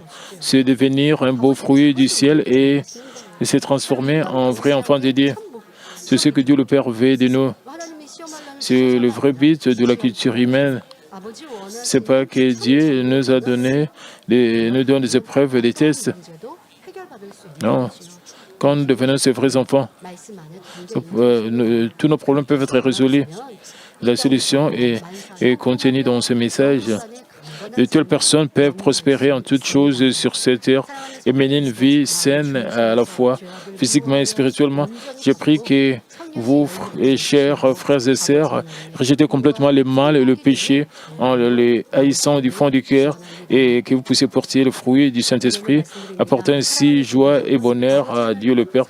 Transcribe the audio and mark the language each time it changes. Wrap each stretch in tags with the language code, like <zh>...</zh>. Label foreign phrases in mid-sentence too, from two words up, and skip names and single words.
<fr>C'est devenir un beau fruit du ciel et se transformer en vrai enfant de Dieu. C'est ce que Dieu le Père veut de nous. C'est le vrai but de la culture humaine. Ce n'est pas que Dieu nous a donné, nous donne des épreuves, des tests.</fr> <ko>해결받을 수 있는</ko> <fr>Non.</fr> <ko>것이요.</ko> <fr>Quand nous devenons ces vrais enfants,</fr> <ko>말씀 안에 담겨</ko> <fr>tous nos problèmes peuvent être résolus.</fr> <ko>있으면</ko> <fr>La solution est contenue dans ce message. De telles personnes peuvent prospérer en toutes choses sur cette terre et mener une vie saine à la fois, physiquement et spirituellement. J'ai pris que vous, chers frères et sœurs, rejetez complètement le mal et le péché en les haïssant du fond du cœur et que vous puissiez porter le fruit du Saint-Esprit, apportant ainsi joie et bonheur à Dieu le Père.</fr>